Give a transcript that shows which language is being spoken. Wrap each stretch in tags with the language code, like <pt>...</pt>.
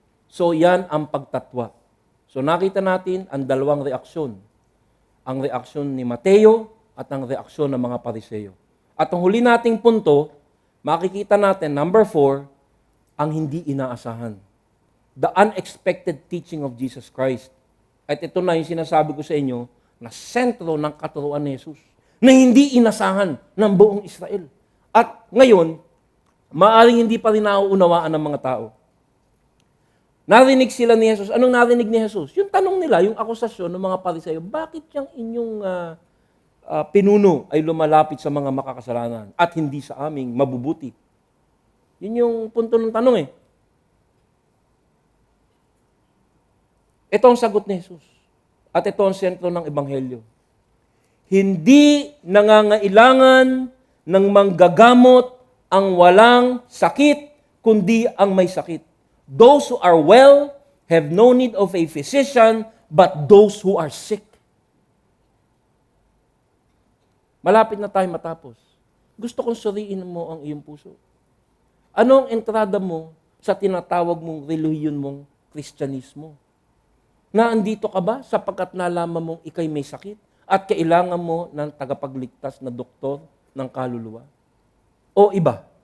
<tl>So yan ang pagtatwa. So nakita natin ang dalawang reaksyon. Ang reaksyon ni Mateo at ang reaksyon ng mga Pariseo. At ang huli nating punto, makikita natin, number 4, ang hindi inaasahan.</tl> <en>The unexpected teaching of Jesus Christ.</en> <tl>At ito na yung sinasabi ko sa inyo na sentro ng katuruan ni Jesus na hindi inasahan ng buong Israel. At ngayon, maaring hindi pa rin nauunawaan ng mga tao. Narinig sila ni Jesus. Anong narinig ni Jesus? Yung tanong nila, yung akusasyon ng mga Pariseo, bakit yung inyong pinuno ay lumalapit sa mga makakasalanan at hindi sa aming mabubuti? Yun yung punto ng tanong eh. Ito ang sagot ni Jesus. At ito ang sentro ng Ebanghelyo. Hindi nangangailangan ng manggagamot ang walang sakit, kundi ang may sakit.</tl> <en>Those who are well have no need of a physician, but those who are sick.</en> <tl>Malapit na tayo matapos. Gusto kong suriin mo ang iyong puso. Anong entrada mo sa tinatawag mong relihiyon mong Kristyanismo? Na andito ka ba sapagkat nalaman mong ikay may sakit at kailangan mo ng tagapagligtas na doktor ng kaluluwa? O iba?</tl>